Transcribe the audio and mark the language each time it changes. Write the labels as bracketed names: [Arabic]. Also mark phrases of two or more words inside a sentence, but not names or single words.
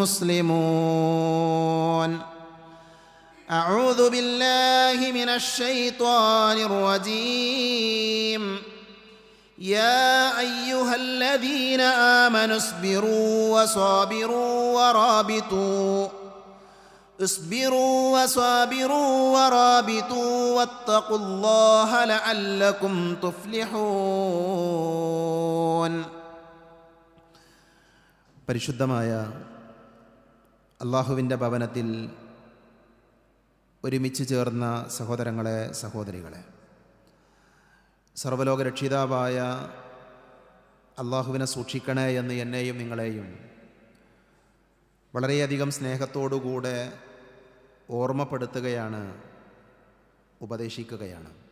[Arabic] مسلمون أعوذ بالله من الشيطان الرجيم يا أيها الذين آمنوا اصبروا وصابروا واتقوا الله لعلكم تفلحون. [Malayalam] പരിശുദ്ധമായ അല്ലാഹുവിൻ്റെ ഭവനത്തിൽ ഒരുമിച്ച് ചേർന്ന സഹോദരങ്ങളെ, സഹോദരികളെ, സർവ്വലോക രക്ഷിതാവായ അള്ളാഹുവിനെ സൂക്ഷിക്കണേ എന്ന് എന്നെയും നിങ്ങളെയും വളരെയധികം സ്നേഹത്തോടുകൂടെ ഓർമ്മപ്പെടുത്തുകയാണ്, ഉപദേശിക്കുകയാണ്.